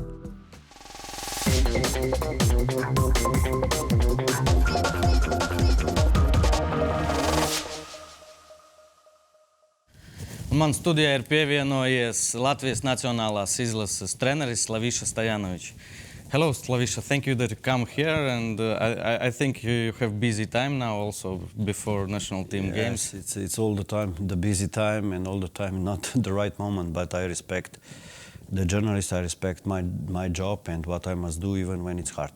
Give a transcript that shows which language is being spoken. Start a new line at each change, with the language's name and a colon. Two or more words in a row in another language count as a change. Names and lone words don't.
Latvian: Man studijā ir pievienojies Latvijas Nacionālās izlases treneris Slaviša Stojanovičs.
English: Hello, Slaviša. Thank you that you come here, and I think you have busy time now also before national team games. Yes, it's all the time the busy time and all the time not the right moment, but I respect the journalist, I respect my job and what I must do even when it's hard.